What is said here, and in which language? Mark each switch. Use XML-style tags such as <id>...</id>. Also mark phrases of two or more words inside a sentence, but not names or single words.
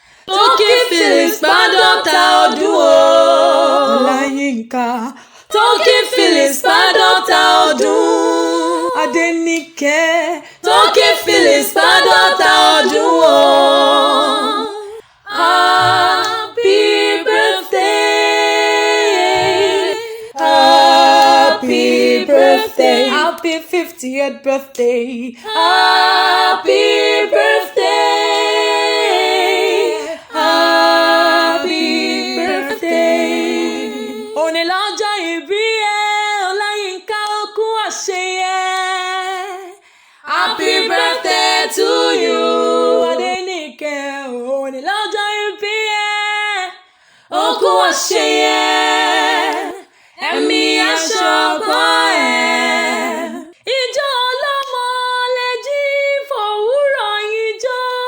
<yo>Toki Phillips, àádọ́ta ọdún o. Ọláyínká. Toki Phillips, àádọ́ta ọdún. Adéníkẹ́. Toki Phillips, àádọ́ta ọdún o.</yo> <en>Happy birthday. Happy birthday. Happy fiftieth birthday. Happy birthday. Happy birthday.</en> <yo>Òní lọ́jọ́ ìbí ẹ, Ọláyínká, ó kú àṣeyẹ.</yo> <en>Happy birthday to you.</en> <yo>Adéníkẹ́, òní Lọ́jọ́ ìbí ẹ, ó kú àṣeyẹ. Ẹ̀mí aṣọ ọkọ ẹ. Ijó ọlọ́mọ lè jí fòwúrọ̀ yín jó.</yo>